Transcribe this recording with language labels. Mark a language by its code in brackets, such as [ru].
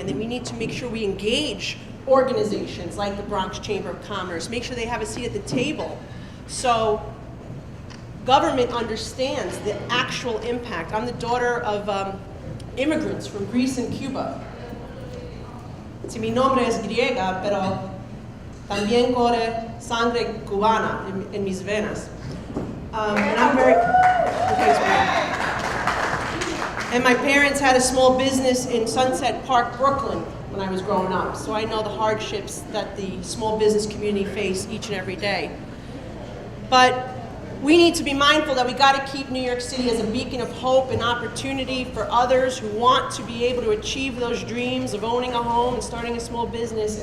[en] And then we need to make sure we engage organizations like the Bronx Chamber of Commerce, make sure they have a seat at the table. So government understands the actual impact. I'm the daughter of immigrants from Greece and Cuba. [es] Si mi nombre es griega, pero también corre sangre cubana en mis venas. [en] And I'm very, and my parents had a small business in Sunset Park, Brooklyn, when I was growing up. So I know the hardships that the small business community face each and every day. But we need to be mindful that we got to keep New York City as a beacon of hope and opportunity for others who want to be able to achieve those dreams of owning a home and starting a small business.